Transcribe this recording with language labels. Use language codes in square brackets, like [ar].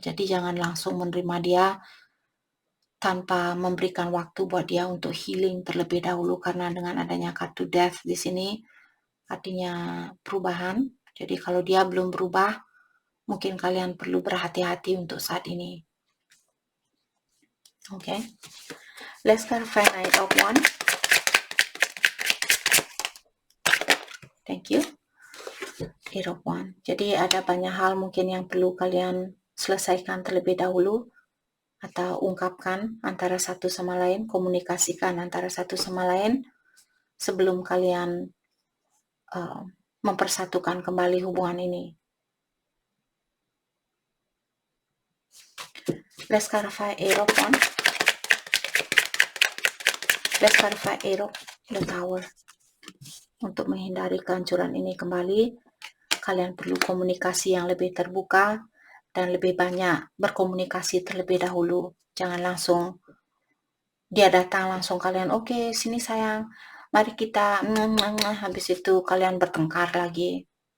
[id] Jadi jangan langsung menerima dia tanpa memberikan waktu buat dia untuk healing terlebih dahulu, karena dengan adanya kartu Death di sini artinya perubahan. Jadi kalau dia belum berubah, mungkin kalian perlu berhati-hati untuk saat ini. [en] Okay. Let's clarify Knight of Wands. Thank you. [id] Eight of Wands. Jadi ada banyak hal mungkin yang perlu kalian selesaikan terlebih dahulu atau ungkapkan antara satu sama lain, komunikasikan antara satu sama lain sebelum kalian mempersatukan kembali hubungan ini. [en] Let's clarify Aero one. Let's clarify Aero, the Tower. [id] Untuk menghindari kehancuran ini kembali, kalian perlu komunikasi yang lebih terbuka dan lebih banyak berkomunikasi terlebih dahulu. Jangan langsung dia datang langsung kalian, oke, sini sayang, mari kita, habis itu kalian bertengkar lagi.